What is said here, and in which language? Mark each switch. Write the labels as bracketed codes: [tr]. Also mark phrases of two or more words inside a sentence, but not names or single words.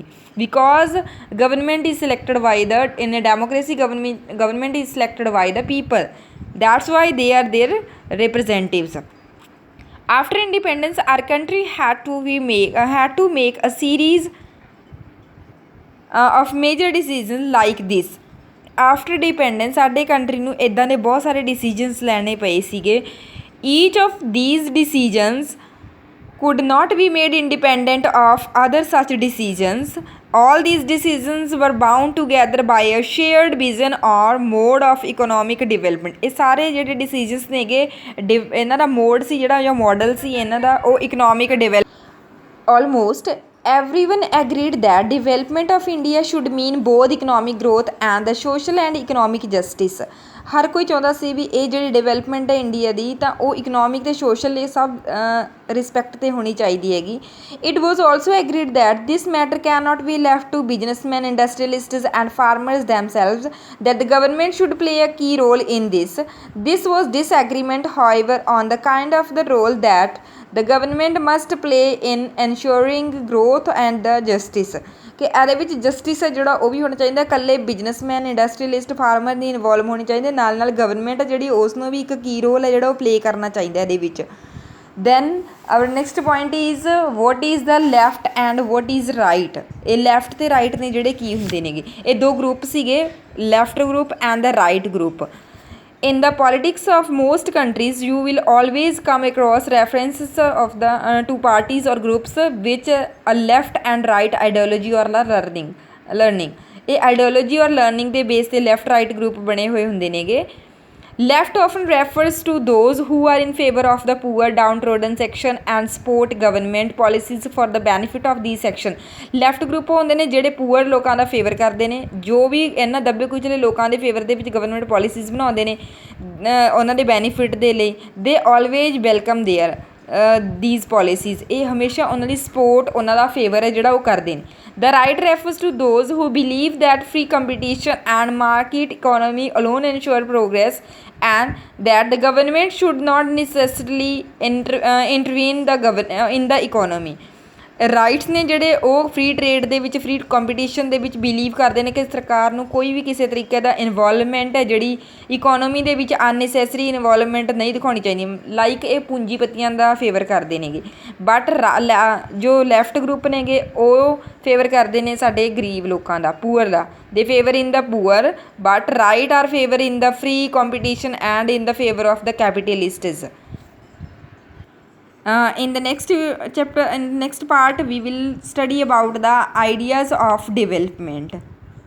[en] Because government is selected by the in a democracy government is selected by the people, that's why they are their representatives. After independence, our country had to make a series of major decisions like this। after dependence [pa] ਸਾਡੇ ਕੰਟਰੀ ਨੂੰ ਇੱਦਾਂ ਦੇ ਬਹੁਤ ਸਾਰੇ ਡਿਸੀਜਨਸ ਲੈਣੇ ਪਏ ਸੀਗੇ। [en] each of these decisions could not be made independent of other such decisions। all these decisions were bound together by a shared vision or mode of economic development। [pa] ਇਹ ਸਾਰੇ ਜਿਹੜੇ ਡਿਸੀਜਨਸ ਨੇਗੇ ਇਹਨਾਂ ਦਾ ਮੋਡ ਸੀ ਜਿਹੜਾ ਜਾਂ ਮਾਡਲ ਸੀ ਇਹਨਾਂ ਦਾ ਉਹ [en] economic develop almost everyone agreed that development of India should mean both economic growth and the social and economic justice। [pa] ਹਰ ਕੋਈ ਚਾਹੁੰਦਾ ਸੀ ਵੀ ਇਹ ਜਿਹੜੀ ਡਿਵੈਲਪਮੈਂਟ ਹੈ ਇੰਡੀਆ ਦੀ ਤਾਂ ਉਹ ਇਕਨੋਮਿਕ ਅਤੇ ਸੋਸ਼ਲ ਇਹ ਸਭ ਰਿਸਪੈਕਟ 'ਤੇ ਹੋਣੀ ਚਾਹੀਦੀ ਹੈਗੀ। [en] It was also agreed that this matter can not be left to businessman industrialists and farmers themselves that the government should play a key role in this। This was disagreement however on the kind of the role that the government must play in ensuring growth and the justice। [pa] ਕਿ ਇਹਦੇ ਵਿੱਚ ਜਸਟਿਸ ਹੈ ਜਿਹੜਾ ਉਹ ਵੀ ਹੋਣਾ ਚਾਹੀਦਾ ਇਕੱਲੇ [en] businessman industrialist farmer [pa] ਦੀ ਇਨਵੋਲਵ ਹੋਣੀ ਚਾਹੀਦੀ ਨਾਲ ਨਾਲ ਗਵਰਨਮੈਂਟ ਜਿਹੜੀ ਉਸ ਨੂੰ ਵੀ ਇੱਕ [en] key role [pa] ਹੈ ਜਿਹੜਾ ਉਹ ਪਲੇ ਕਰਨਾ ਚਾਹੀਦਾ ਇਹਦੇ ਵਿੱਚ। [en] Then our next point is what is the left and what is right. [pa] ਇਹ ਲੈਫਟ ਅਤੇ ਰਾਈਟ ਨੇ ਜਿਹੜੇ ਕੀ ਹੁੰਦੇ ਨੇਗੇ ਇਹ ਦੋ ਗਰੁੱਪ ਸੀਗੇ [en] left group and the right group. In the politics of most countries, you will always come across references of the to parties or groups which a left and right ideology or learning। [pa] ਇਹ [en] ideology or learning [pa] ਦੇ base ਤੇ [en] left right group [pa] ਬਣੇ ਹੋਏ ਹੁੰਦੇ ਨੇਗੇ। [en] Left often refers to those who are in favor of the poor downtrodden section and support government policies for the benefit of these section। [pa] ਲੈਫਟ ਗਰੁੱਪ ਹੁੰਦੇ ਨੇ ਜਿਹੜੇ ਪੂਅਰ ਲੋਕਾਂ ਦਾ ਫੇਵਰ ਕਰਦੇ ਨੇ ਜੋ ਵੀ ਇਹਨਾਂ ਦੱਬੇ ਕੁਚਲੇ ਲੋਕਾਂ ਦੇ ਫੇਵਰ ਦੇ ਵਿੱਚ [en] government policies [pa] ਬਣਾਉਂਦੇ ਨੇ ਉਹਨਾਂ ਦੇ ਬੈਨੀਫਿਟ ਦੇ ਲਈ। [en] they always welcome their these policies। [pa] ਇਹ ਹਮੇਸ਼ਾ ਉਹਨਾਂ ਦੀ ਸਪੋਰਟ ਉਹਨਾਂ ਦਾ ਫੇਵਰ ਹੈ ਜਿਹੜਾ ਉਹ ਕਰਦੇ ਨੇ। [en] The right refers to those who believe that free competition and market economy alone ensure progress and that the government should not necessarily intervene in the economy। [pa] ਰਾਈਟਸ ਨੇ ਜਿਹੜੇ ਉਹ [en] free trade [pa] ਦੇ ਵਿੱਚ [en] free competition [pa] ਦੇ ਵਿੱਚ ਬਿਲੀਵ ਕਰਦੇ ਨੇ ਕਿ ਸਰਕਾਰ ਨੂੰ ਕੋਈ ਵੀ ਕਿਸੇ ਤਰੀਕੇ ਦਾ ਇਨਵੋਲਵਮੈਂਟ ਹੈ ਜਿਹੜੀ ਇਕੋਨਮੀ ਦੇ ਵਿੱਚ [en] unnecessary involvement [pa] ਨਹੀਂ ਦਿਖਾਉਣੀ ਚਾਹੀਦੀ ਲਾਈਕ ਇਹ ਪੂੰਜੀਪਤੀਆਂ ਦਾ ਫੇਵਰ ਕਰਦੇ ਨੇਗੇ। ਬਟ ਜੋ ਲੈਫਟ ਗਰੁੱਪ ਨੇਗੇ ਉਹ ਫੇਵਰ ਕਰਦੇ ਨੇ ਸਾਡੇ ਗਰੀਬ ਲੋਕਾਂ ਦਾ ਪੂਅਰ ਦਾ। [en] they favor in the poor but right are favor in the free competition and in the favor of the capitalists। In the next chapter, in the next part, we will study about the ideas of development.